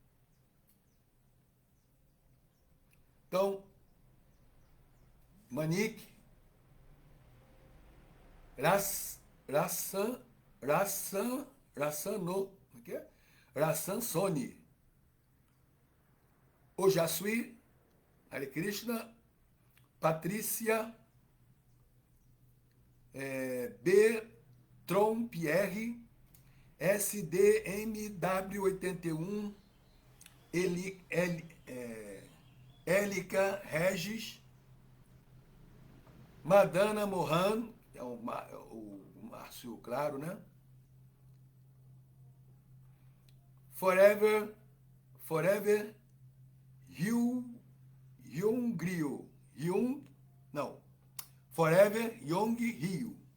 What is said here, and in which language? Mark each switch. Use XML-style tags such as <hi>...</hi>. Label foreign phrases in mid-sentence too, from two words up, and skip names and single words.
<pt>Então, Manique, Rassan, Rassano, o que é? Rassan Sony. Ojasui, Hare Krishna, Patrícia, B. Tron Pierre, SDMW81, Élica Regis, Madana Mohan, é o Márcio Claro, né? Forever Hyung Grio, não, Forever Young Rio.</pt>